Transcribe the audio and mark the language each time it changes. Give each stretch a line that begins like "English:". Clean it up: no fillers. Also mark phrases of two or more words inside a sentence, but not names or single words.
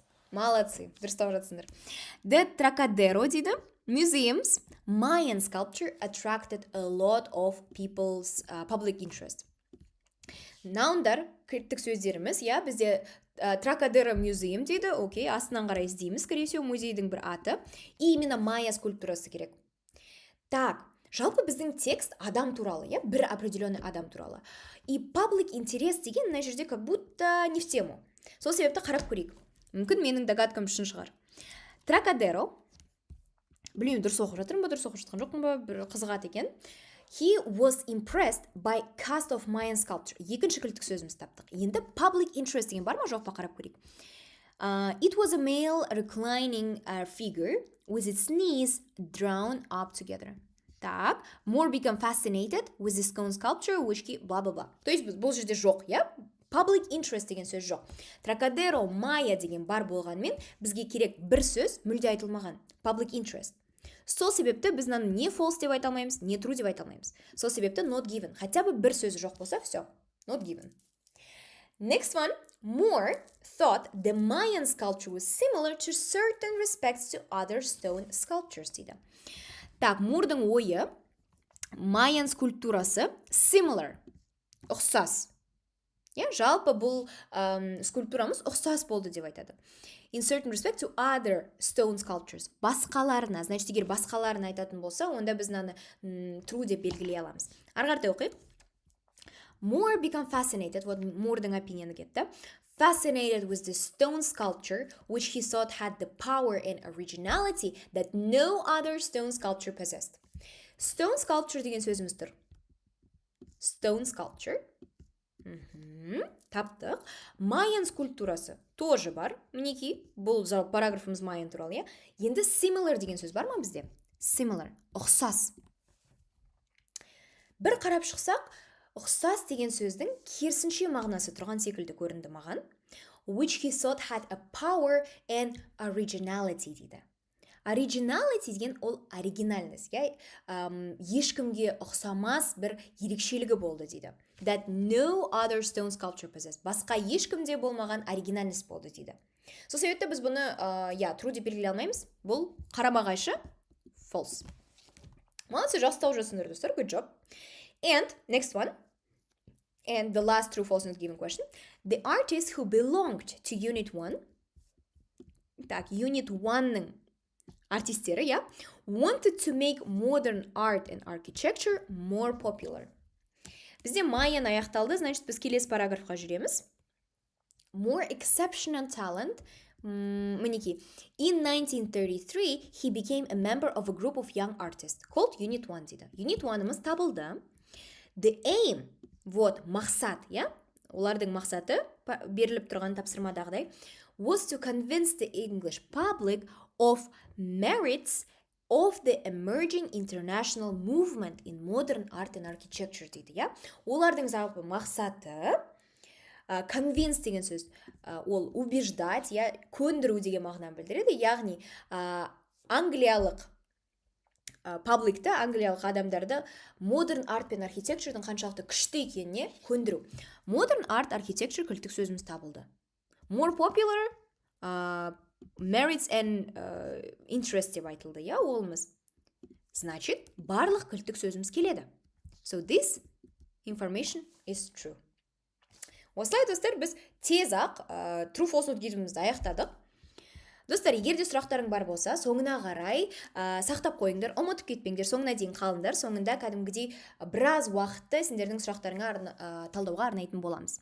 Kazakh: Молодцы, дұрыстап жатсыңдар. The Trocadero дейді.
English: Museums, Mayan sculpture attracted a lot of people's public interest.
Kazakh: Наундар, кірттік сөздеріміз, бізде Trocadero Museum дейді, окей, астынан қарай іздейміз, скорее музейдің бір аты,
Russian: и именно
Kazakh: майя скульптурасы керек. Так, жалпы біздің текст адам туралы, бір определенный адам туралы.
Russian: И
English: public interest
Kazakh: деген мына жерде
Russian: как будто не в тему.
Kazakh: Сол себепті қарап көрейік. Мүмкін менің догадкам үшін шығар. Trocadero, білмеймін, дұрыс оқып жатырмын ба, дұрыс оқып жатқан жоқпын ба, бір қызығады екен.
English: He was impressed by cast of Mayan sculpture.
Kazakh: Екінші кілттік сөзіміз таптық. Енді
English: public interest
Kazakh: деген бар ма, жоқ па, қарап көрейік.
English: It was a male reclining figure with its knees drawn up together. Так, more become fascinated with the stone sculpture, which blah-blah-blah.
Russian: То есть
Kazakh: бұл жерде жоқ,
English: Public interest
Kazakh: деген сөз жоқ. Trocadero, Maya деген бар болғанмен, бізге керек бір сөз мүлде айтылмаған.
English: Public interest.
Kazakh: Сол себепті біз не false деп айта алмаймыз, не true деп айта алмаймыз. Сол себепті
English: not given.
Russian: Хотя бы
Kazakh: бір сөзі жоқ болса, все.
English: Not given. Next one. Moore thought the Mayan sculpture was similar to certain respects to other stone sculptures дейді.
Kazakh: Так, Мурдың ойы, Mayan скульптурасы similar, ұқсас. Жалпы бұл скульптурамыз ұқсас болды деп айтады.
English: In certain respect to other stone sculptures.
Kazakh: Басқаларына, значит, егер басқаларына айтатын болса, онда біз true деп белгілей аламыз. Арғартай оқиық.
English: Moore become fascinated,
Kazakh: вот Мурдың opinion кетті.
English: Fascinated with the stone sculpture, which he thought had the power and originality that no other stone sculpture possessed. Stone sculpture
Kazakh: деген сөзіміз тұр.
English: Stone sculpture.
Kazakh: Таптық. Mayan скульптурасы тоже бар. Мінекей, бұл параграфымыз Mayan туралы. Енді similar деген сөз бар ма бізде? Similar. Ұқсас. Бір қарап шықсақ, ұқсас деген сөздің керісінше мағынасы тұрған секілді көрінді маған.
English: Which he thought had a power and originality дейді.
Kazakh: Originality деген ол оригинальность. Ешкімге ұқсамас бір ерекшелігі болды дейді.
English: That no other stone sculpture possessed.
Kazakh: Басқа ешкімде болмаған оригинальность болды дейді. Сол себепті біз бұны true деп белгілей алмаймыз. Бұл қарама-қайшы false. Молодцы, жақсы тауып жатсыңдар достар.
English: Good job. And next one. And the last true false not given question. The artist who belonged to Unit 1,
Kazakh: так, Unit 1-ның артистері,
English: yeah, wanted to make modern art and architecture more popular.
Kazakh: Бізде майен аяқталды, значит, біз келесі параграфқа жүреміз.
English: More exceptional talent.
Kazakh: Мінеки.
English: In 1933, he became a member of a group of young artists called Unit 1 дейді.
Kazakh: Unit 1-ымыз табылды.
English: The aim,
Kazakh: вот, мақсат, yeah? Олардың мақсаты, беріліп тұрған тапсырмадағыдай,
English: was to convince the English public of merits of the emerging international movement in modern art and architecture дейді, yeah?
Kazakh: Олардың жалпы мақсаты, convince деген сөз, ол убеждать, я көндіру деген мағынаны білдіреді, яғни англиялық пабликті, англиялық адамдарды modern art пен architecture'дың қаншалықты күшті екеніне көндіру.
English: Modern art architecture
Kazakh: кілттік сөзіміз табылды.
English: More popular, merits and interest
Kazakh: деп айтылды, я, олымыз. Значит, барлық кілттік сөзіміз келеді.
English: So this information is true.
Kazakh: Осылай, достар, біз тез-ақ
English: true false not given'імізді
Kazakh: аяқтадық. Достар, егер де сұрақтарың бар болса, соңына қарай сақтап қойыңдар, ұмытып кетпеңдер, соңына дейін қалыңдар. Соңында кәдімгідей біраз уақытты сендердің сұрақтарыңа талдауға арнайтын боламыз.